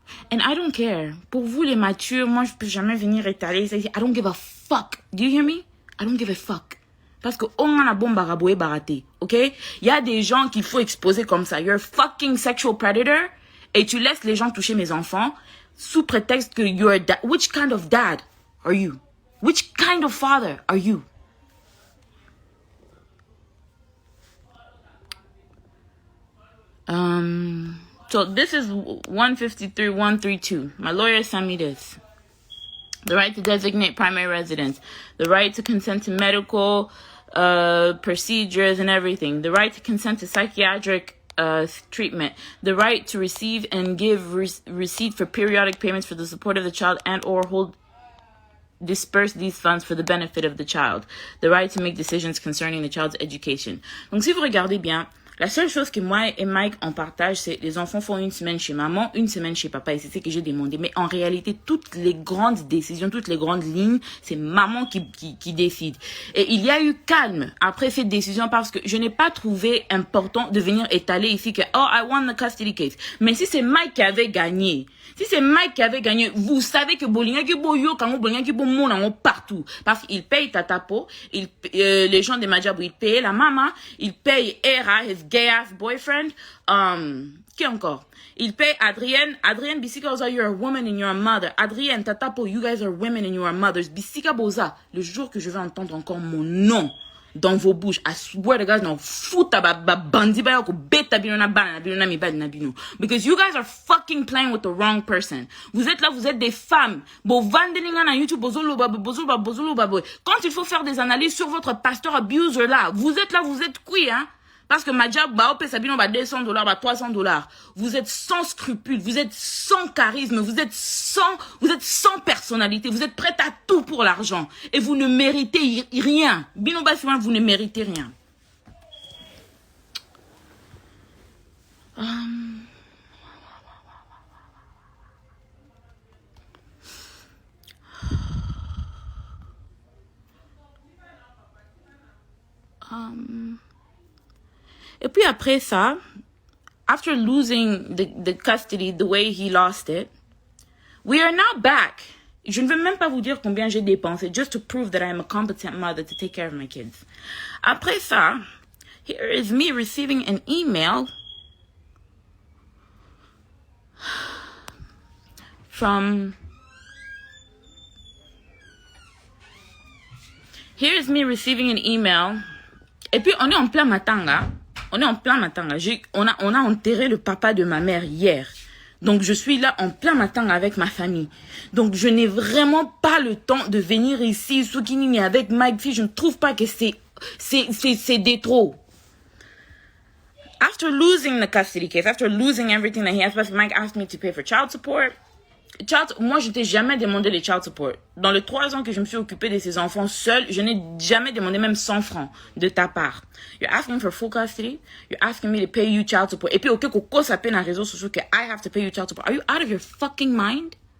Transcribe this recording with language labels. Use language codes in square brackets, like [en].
[en] And I don't care. [fr] Pour vous les matures, moi je peux jamais venir étaler. [en] I don't give a fuck. Do you hear me? I don't give a fuck. [fr] Parce que on a bon baraboué baraté, ok? Il y a des gens qu'il faut exposer comme ça. [en] You're a fucking sexual predator [fr] et tu laisses les gens toucher mes enfants sous prétexte que [en] you're a dad. Which kind of dad are you? Which kind of father are you? So this is 153.132. My lawyer sent me this. The right to designate primary residence, the right to consent to medical procedures and everything, the right to consent to psychiatric treatment, the right to receive and give receipt for periodic payments for the support of the child and or disperse these funds for the benefit of the child, the right to make decisions concerning the child's education. [fr] Donc si vous regardez bien, la seule chose que moi et Mike on partage, c'est les enfants font une semaine chez maman, une semaine chez papa, et c'est ce que j'ai demandé. Mais en réalité, toutes les grandes décisions, toutes les grandes lignes, c'est maman qui décide. Et il y a eu calme après cette décision parce que je n'ai pas trouvé important de venir étaler ici que, oh, [en] I won the custody case. [fr] Mais si c'est Mike qui avait gagné, vous savez que [ln] Bolinga qui boyo, quand Bolinga qui bon partout. [fr] Parce qu'il paye Tatapo, les gens de Majabou, ils payent la maman, ils payent Era, [en] his gay ass boyfriend, [fr] qui encore? Il paye [en] Adrienne, Bisika Boza, you're a woman and you're a mother. Adrienne, Tatapo, you guys are women and you are mothers. [ln] Bisika Boza, [fr] le jour que je vais entendre encore mon nom dans vos bouches, [en] I swear to God, [ln] non, fouta bandi ba yoko beta binona bana binona mi bad na bino. [en] Because you guys are fucking playing with the wrong person. [fr] Vous êtes là, vous êtes des femmes. [ln] Bo vandeninga na YouTube, bozolo babo. [fr] Quand il faut faire des analyses sur votre pasteur abuser là, vous êtes là, vous êtes qui, hein? Parce que Majab, Baopé Sabino, $200, $300. Vous êtes sans scrupules, vous êtes sans charisme, vous êtes sans personnalité, vous êtes prête à tout pour l'argent. Et vous ne méritez rien. [ln] Bino Bassima, [fr] vous ne méritez rien. Et puis après ça, [en] after losing the custody the way he lost it, we are now back. [fr] Je ne vais même pas vous dire combien j'ai dépensé [en] just to prove that I am a competent mother to take care of my kids. [fr] Après ça, [en] here is me receiving an email from... Here is me receiving an email. [fr] Et puis on est en plein matanga. On a enterré le papa de ma mère hier. Donc, je suis là en plein matin avec ma famille. Donc, je n'ai vraiment pas le temps de venir ici, Soukinini, avec Mike. Je ne trouve pas que c'est des trop. [en] After losing the custody case, after losing everything that he has, Mike asked me to pay for child support. [fr] Moi, je t'ai jamais demandé les child support. Dans les 3 ans que je me suis occupée de ces enfants seule, je n'ai jamais demandé même 100 francs de ta part. [en] You're asking for full custody. You're asking me to pay you child support. [fr] Et puis, ok, koko ça peine en réseau social que [en] I have to pay you child support. Are you out of your fucking mind?